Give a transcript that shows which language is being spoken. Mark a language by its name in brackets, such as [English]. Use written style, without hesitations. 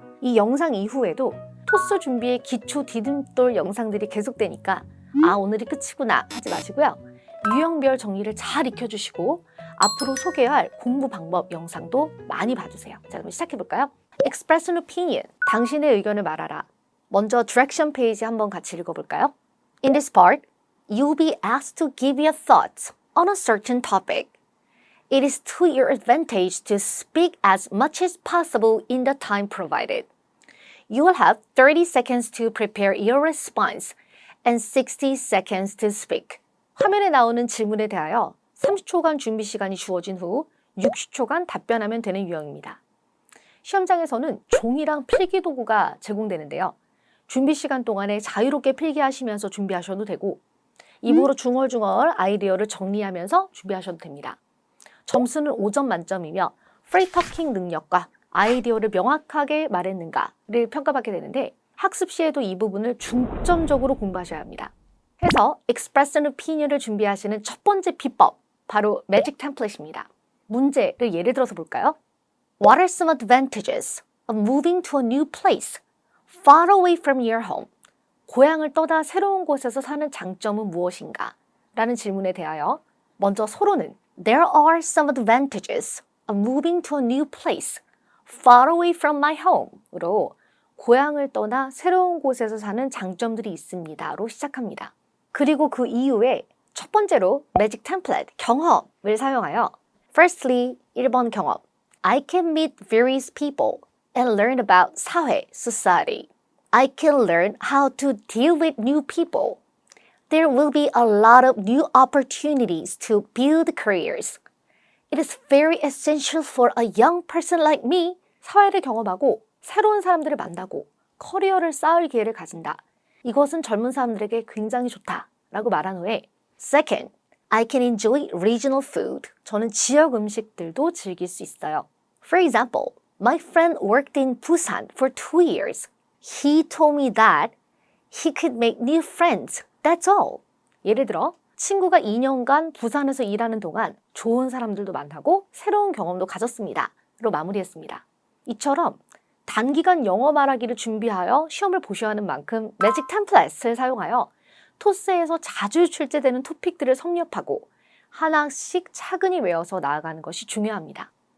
[Korean] 이 영상 이후에도 토스 준비의 기초 디딤돌 영상들이 계속되니까 아 오늘이 끝이구나 하지 마시고요. 유형별 정리를 잘 익혀주시고 앞으로 소개할 공부 방법 영상도 많이 봐주세요. 자 그럼 시작해볼까요? [English] Express an Opinion, [Korean] 당신의 의견을 말하라. 먼저 디렉션 페이지 한번 같이 읽어볼까요? [English] In this part, you'll be asked to give your thoughts on a certain topic. It is to your advantage to speak as much as possible in the time provided. You will have 30 seconds to prepare your response and 60 seconds to speak. [Korean] 화면에 나오는 질문에 대하여 30초간 준비 시간이 주어진 후 60초간 답변하면 되는 유형입니다. 시험장에서는 종이랑 필기도구가 제공되는데요. 준비 시간 동안에 자유롭게 필기하시면서 준비하셔도 되고 입으로 중얼중얼 아이디어를 정리하면서 준비하셔도 됩니다. 점수는 5점 만점이며 프리터킹 능력과 아이디어를 명확하게 말했는가를 평가받게 되는데 학습 시에도 이 부분을 중점적으로 공부하셔야 합니다. 해서 Express an Opinion을 준비하시는 첫 번째 비법, 바로 매직 템플릿입니다. 문제를 예를 들어서 볼까요? [English] What are some advantages of moving to a new place far away from your home? [Korean] 고향을 떠나 새로운 곳에서 사는 장점은 무엇인가? 라는 질문에 대하여 먼저 서로는 [English] There are some advantages of moving to a new place far away from my home [Korean] 으로 고향을 떠나 새로운 곳에서 사는 장점들이 있습니다로 시작합니다. 그리고 그 이후에 첫 번째로 매직 템플릿, 경험을 사용하여 [English] Firstly, [Korean] 1번 경험 [English] I can meet various people and learn about [Korean] 사회, society. [English] I can learn how to deal with new people. There will be a lot of new opportunities to build careers. It is very essential for a young person like me. [Korean] 사회를 경험하고 새로운 사람들을 만나고 커리어를 쌓을 기회를 가진다. 이것은 젊은 사람들에게 굉장히 좋다라고 말한 후에 [English] Second, I can enjoy regional food. [Korean] 저는 지역 음식들도 즐길 수 있어요. [English] For example, my friend worked in Busan for 2 years. He told me that he could make new friends. That's all. [Korean] 예를 들어 친구가 2년간 부산에서 일하는 동안 좋은 사람들도 만나고 새로운 경험도 가졌습니다. 로 마무리했습니다. 이처럼 단기간 영어 말하기를 준비하여 시험을 보셔야 하는 만큼 매직 템플릿을 사용하여 토스에서 자주 출제되는 토픽들을 섭렵하고 하나씩 차근히 외워서 나아가는 것이 중요합니다.